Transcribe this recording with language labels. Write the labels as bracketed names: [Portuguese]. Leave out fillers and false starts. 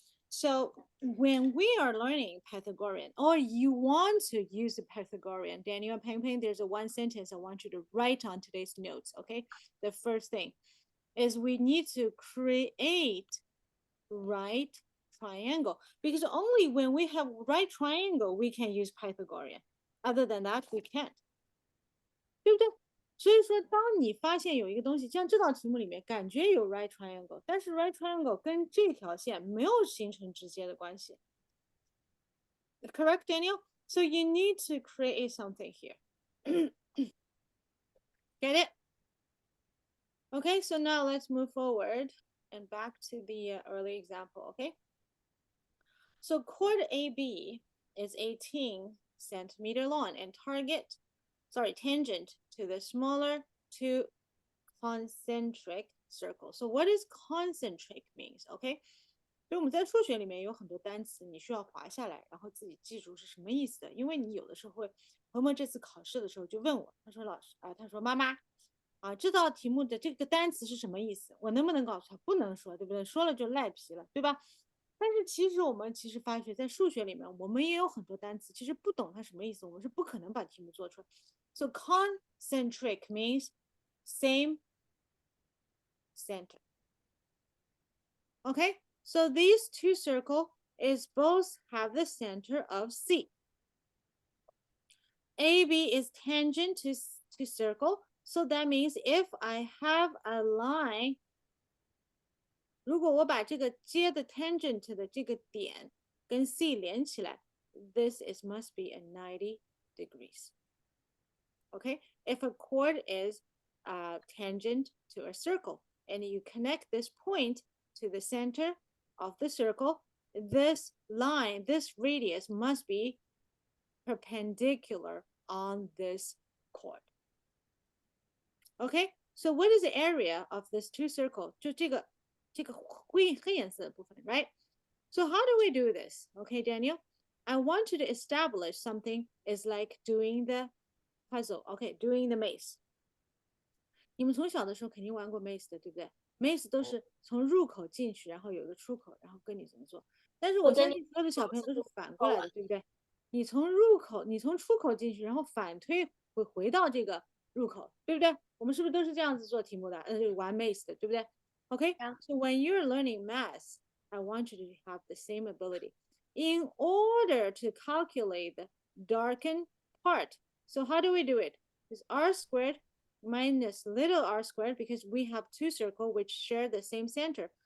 [English] So when we are learning Pythagorean, or you want to use the Pythagorean, Daniel and Peng Peng, there's a one sentence I want you to write on today's notes, okay? The first thing is we need to create right triangle, because only when we have right triangle we can use Pythagorean. Other than that, we can't. [Chinese] 对不对？所以说，当你发现有一个东西，像这道题目里面感觉有 right triangle，但是 right triangle 跟这条线没有形成直接的关系。 [English] Correct, Daniel? So you need to create something here. Get it? Okay, so now let's move forward and back to the early example, okay? So chord AB is 18 centimeter long and tangent to the smaller two concentric circles. So what does concentric means? Okay. [Chinese] 所以我们在数学里面有很多单词，你需要划下来，然后自己记住是什么意思的。因为你有的时候会，鹏鹏这次考试的时候就问我，他说老师啊，他说妈妈啊，这道题目的这个单词是什么意思？我能不能告诉他？不能说，对不对？说了就赖皮了，对吧？但是其实我们发觉，在数学里面，我们也有很多单词，其实不懂它什么意思，我们是不可能把题目做出来。 [English] So concentric means same center. Okay, so these two circles is both have the center of C. AB is tangent to circle, so that means if I have a line, [Chinese] 如果我把这个接的 tangent 的这个点跟 C 连起来 [English] this is must be a 90 degrees. Okay, if a chord is tangent to a circle and you connect this point to the center of the circle, this line, this radius must be perpendicular on this chord. Okay, So what is the area of this two circle? [Chinese] 就这个黑颜色的部分 right? [English] So how do we do this? Okay, Daniel, I want you to establish something is like doing the puzzle. Okay, doing the maze. [Chinese] 你们从小的时候肯定玩过 maze 的，对不对？maze 都是从入口进去，然后有个出口，然后跟你怎么做。但是我相信所有的小朋友都是反过来的，对不对？你从出口进去，然后反推会回到这个入口，对不对？我们是不是都是这样子做题目的？玩 maze 的，对不对？ [English] Okay, so when you're learning math, I want you to have the same ability. In order to calculate the darkened part, so how do we do it? It's r squared minus little r squared because we have two circles which share the same center.